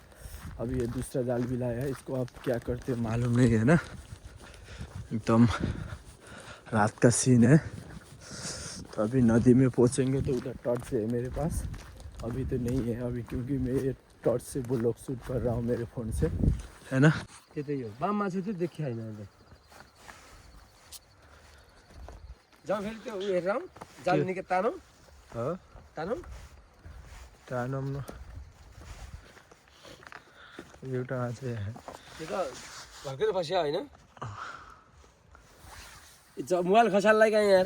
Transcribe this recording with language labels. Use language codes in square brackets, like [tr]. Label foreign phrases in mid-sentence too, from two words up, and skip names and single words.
[hi] अभी ये दूसरा जाल भी लाया है, इसको अब क्या करते मालूम नहीं है ना। एकदम रात का सीन है, तो अभी नदी में पहुंचेंगे तो उधर टॉर्च है मेरे पास, अभी तो नहीं है अभी, क्योंकि मैं टॉर्च से [en] vlog shoot [hi] कर रहा हूँ मेरे फ़ोन से, है ना। [ne] त्यही हो बाम माछा चाहिँ देखिया होइन अहिले। जाउँ फेरि त्यो उयो हेरेर आउँ, जाल निकै तानौँ तानौँ टानम न एउटा चाहिँ त्यो त भर्खरै फस्यो होइन। मोबाइल खसाललाई कहाँ यार?